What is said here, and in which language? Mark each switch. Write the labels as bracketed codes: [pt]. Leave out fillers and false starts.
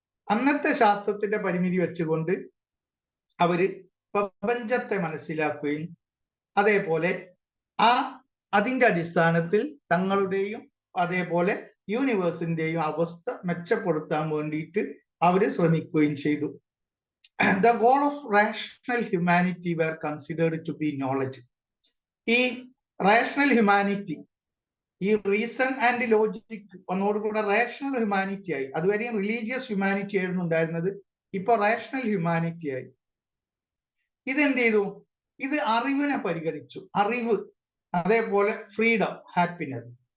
[ml] അന്നത്തെ ശാസ്ത്രത്തിന്റെ പരിമിതി വെച്ചുകൊണ്ട് അവര് പ്രപഞ്ചത്തെ മനസ്സിലാക്കുകയും അതേപോലെ അതിന്റെ അടിസ്ഥാനത്തിൽ തങ്ങളുടെയും അതേപോലെ യൂണിവേഴ്സിന്റെയും അവസ്ഥ മെച്ചപ്പെടുത്താൻ വേണ്ടിയിട്ട് അവര് ശ്രമിക്കുകയും ചെയ്തു. [en] The goal of rational humanity were considered to be knowledge. [ml] ഈ റേഷണൽ ഹ്യൂമാനിറ്റി, ഈ reason and logic ഒന്നോടുകൂടെ rational humanity ആയി. അതുവരെയും റിലീജിയസ് ഹ്യൂമാനിറ്റി ആയിരുന്നു ഉണ്ടായിരുന്നത്, ഇപ്പൊ റേഷണൽ ഹ്യൂമാനിറ്റി ആയി. ഇതെന്ത് ചെയ്തു? ഇത് അറിവിനെ പരിഗണിച്ചു. അറിവ്, അതേപോലെ ഫ്രീഡം, ഹാപ്പിനെസ്.